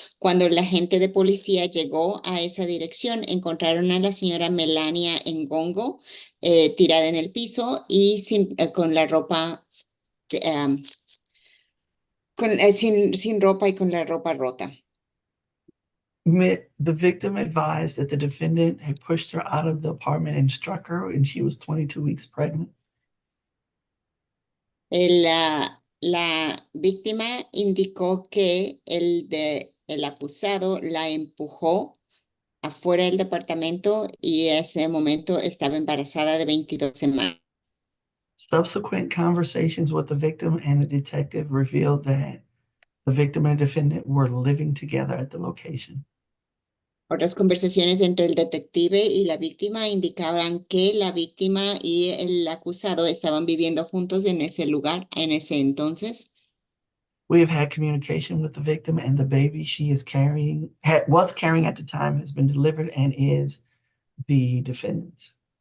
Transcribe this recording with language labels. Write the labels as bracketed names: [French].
[Spanish] Cuando la gente de policía llegó a esa dirección, encontraron a la señora Melania Engongo tirada en el piso y con la ropa, sin ropa y con la ropa rota. [English] The victim advised that the defendant had pushed her out of the apartment and struck her, and she was 22 weeks pregnant. [Spanish] La víctima indicó que el acusado la empujó afuera del departamento y en ese momento estaba embarazada de 22 semanas. [English] Subsequent conversations with the victim and the detective revealed that the victim and defendant were living together at the location. [Spanish] Otras conversaciones entre el detective y la víctima indicaban que la víctima y el acusado estaban viviendo juntos en ese lugar, en ese entonces. [English] We have had communication with the victim, and the baby she was carrying at the time has been delivered and is the defendant.